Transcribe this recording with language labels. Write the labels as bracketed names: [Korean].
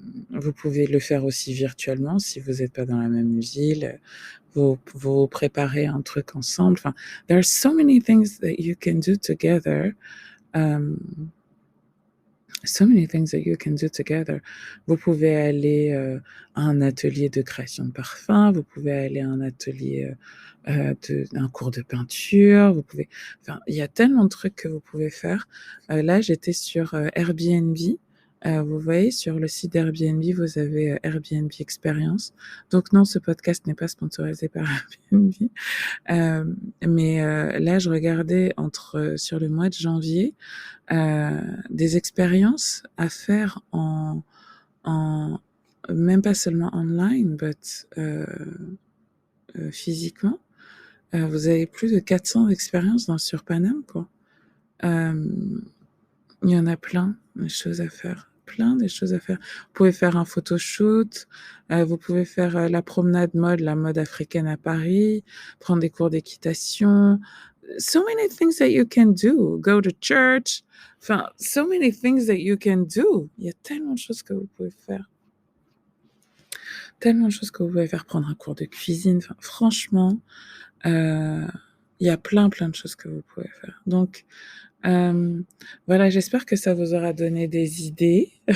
[French] Vous pouvez le faire aussi virtuellement si vous n'êtes pas dans la même ville. Vous préparez un truc ensemble. [English] Enfin, there are so many things that you can do together. Um, So many things that you can do together. [French] Vous pouvez aller, à un atelier de création de parfum, vous pouvez aller à un atelier, un cours de peinture, enfin, il y a tellement de trucs que vous pouvez faire. Là, j'étais sur, Airbnb. Vous voyez, sur le site d'Airbnb, vous avez, Airbnb Experience. Donc non, ce podcast n'est pas sponsorisé par Airbnb. Mais là, je regardais sur le mois de janvier, des expériences à faire en même pas seulement online, but physiquement. Vous avez plus de 400 expériences sur Paname, quoi. Il y en a plein de choses à faire. Plein de choses à faire. Vous pouvez faire un photoshoot, vous pouvez faire, la promenade mode, la mode africaine à Paris, prendre des cours d'équitation. [English] So many things that you can do. Go to church. Enfin, so many things that you can do. [French] Il y a tellement de choses que vous pouvez faire. Tellement de choses que vous pouvez faire. Prendre un cours de cuisine. Enfin, franchement, il y a plein, plein de choses que vous pouvez faire. Donc, voilà, j'espère que ça vous aura donné des idées.